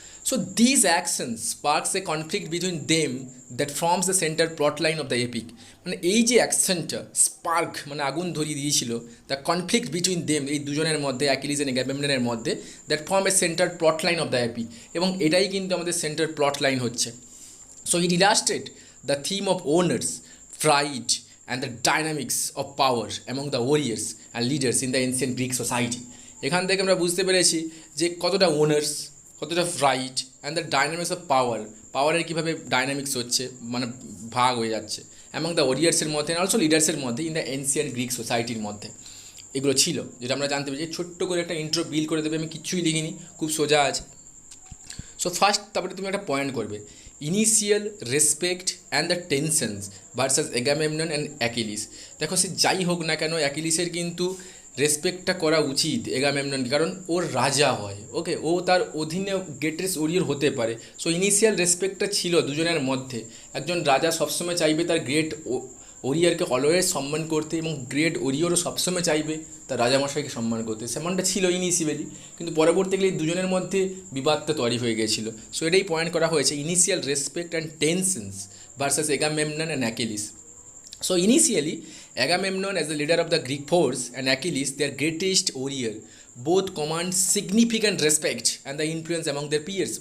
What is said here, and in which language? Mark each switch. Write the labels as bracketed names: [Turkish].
[English] So this action sparks a conflict between them that forms the centre plot line of the epic. [Bangla] মানে এই যে অ্যাকশনটা spark, মানে আগুন ধরিয়ে দিয়েছিল, [English] the conflict between them, [Bangla] এই দুজনের মধ্যে, অ্যাকিলিস অ্যান্ড অ্যাগামেমননের মধ্যে, [English] that form a centre plot line of the epic, [Bangla] এবং এটাই কিন্তু আমাদের সেন্টার প্লট লাইন হচ্ছে। [English] So it illustrated the theme of owners, pride, and the dynamics of power among the warriors and leaders in the ancient Greek society. [Bangla] এখান থেকে আমরা বুঝতে পেরেছি যে কতটা ওনার্স, কতটা pride, [English] and the dynamics of power, [Bangla] পাওয়ারের কীভাবে ডাইনামিক্স হচ্ছে, মানে ভাগ হয়ে যাচ্ছে, অ্যামং দ্য ওয়ারিয়ার্সের মধ্যে, অ্যান্ড অলসো লিডার্সের মধ্যে, ইন দ্য এনসিয়েন্ট গ্রিক সোসাইটির মধ্যে। এগুলো ছিল যেটা আমরা জানতে পেরেছি। ছোট্ট করে একটা ইন্ট্রো বিল করে দেবে, আমি কিচ্ছুই লিখিনি, খুব সোজা আছে। সো ফার্স্ট, তারপরে তুমি একটা পয়েন্ট করবে, [English] Initial respect and the tensions versus Agamemnon and Achilles. [Bangla] দেখো সে যাই হোক না কেন, অ্যাকিলিসের কিন্তু রেসপেক্টটা করা উচিত এগামেমননকে, কারণ ওর রাজা হয়, ওকে, ও তার অধীনে গ্রেটেস্ট ওরিয়র হতে পারে। সো ইনিশিয়াল রেসপেক্টটা ছিল দুজনের মধ্যে। একজন রাজা সবসময় চাইবে তার গ্রেট ওরিয়রকে অলওয়েজ সম্মান করতে, এবং গ্রেট ওরিয়রও সবসময় চাইবে তার রাজামশাইকে সম্মান করতে। সেমনটা ছিল ইনিশিয়ালি, কিন্তু পরবর্তীকালে দুজনের মধ্যে বিবাদটা তৈরি হয়ে গিয়েছিল। [English] so [Bangla] এটাই পয়েন্ট করা হয়েছে, [English] Initial respect and tensions versus Agamemnon and Achilles. So initially, Agamemnon as the leader of the Greek force and Achilles, their greatest warrior, both command significant respect and the influence among their peers.